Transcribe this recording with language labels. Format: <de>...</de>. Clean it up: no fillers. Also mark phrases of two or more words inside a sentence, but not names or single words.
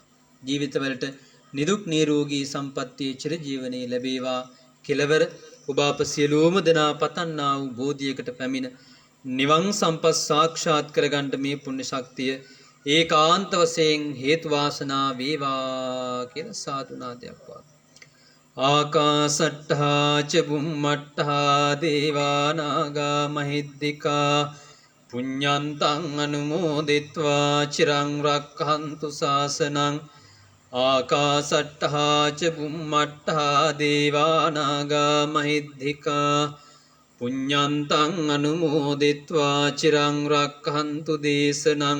<si>ජීවිතවලට නිදුක් නිරෝගී සම්පන්නිය චිරජීවනයේ ලැබේවා. කෙලවර ඔබ අප සියලුම දෙනා පතන්නා වූ බෝධියකට පැමිණ නිවන් සම්පත් සාක්ෂාත් කරගන්න මේ පුණ්‍ය ශක්තිය ඒකාන්ත වශයෙන් හේතු වාසනා වේවා කියලා සාදු නාදයක් වාත්.</si> <pi>ආකාසට්ඨා ච බුම්මට්ඨා දේවා නාග මහිද්దికා පුඤ්ඤන්තං අනුමෝදිත්වා චිරං රක්ඛන්තු ශාසනං. ආකාසට්ඨා ච බුම්මට්ඨා දේවා නාග මහිද්దికා පුඤ්ඤන්තං අනුමෝදිත්වා චිරං රක්ඛන්තු දේශනං.</pi>